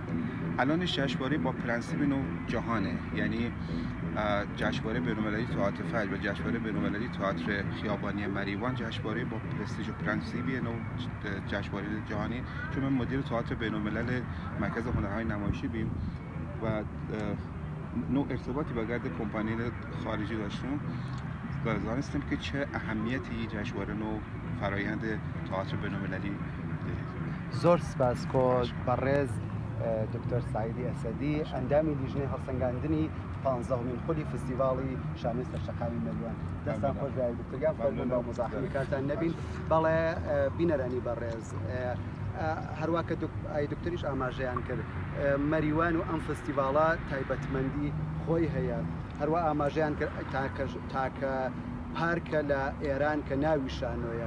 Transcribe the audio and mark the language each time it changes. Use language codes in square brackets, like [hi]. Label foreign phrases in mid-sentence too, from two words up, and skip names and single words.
[fa] الان جشنواره با پرنسیب نوع جهانه، یعنی جشنواره بین‌المللی تئاتر فجر و جشنواره بین‌المللی تئاتر خیابانی مریوان جشنواره با پرستیژ و پرنسیبی نوع جشنواره جهانی، چون من مدیر تئاتر بین‌الملل مرکز هنرهای نمایشی بیم و نوع ارتباطی با گرد کمپانی خارجی داشتیم و دانستیم که چه اهمیتی جشنواره نوع فرایند تئاتر بین‌المللی داره. [ckb] زۆر سپاس کۆ بەڕێز دکتۆر سعیدی ئەسەدی ئەندامی لیژنەی هەڵسەنگاندنی 15مین خولی فستیڤاڵی شانۆی سەرشەقامی مەریوان. دەستان خۆش بێ دکتۆر فەرموون بە مزاحمی کارتان نەبین. بەڵێ بینەرانی بەڕێز هەروە کە ئای دکتۆریش ئاماژەیان کرد مەریوان و ئەم فستیڤاڵە تایبەتمەندی خۆی هەیە، هەروە ئاماژەیان کرد تاکە پارکە لە ئێران کە ناوی شانۆیە.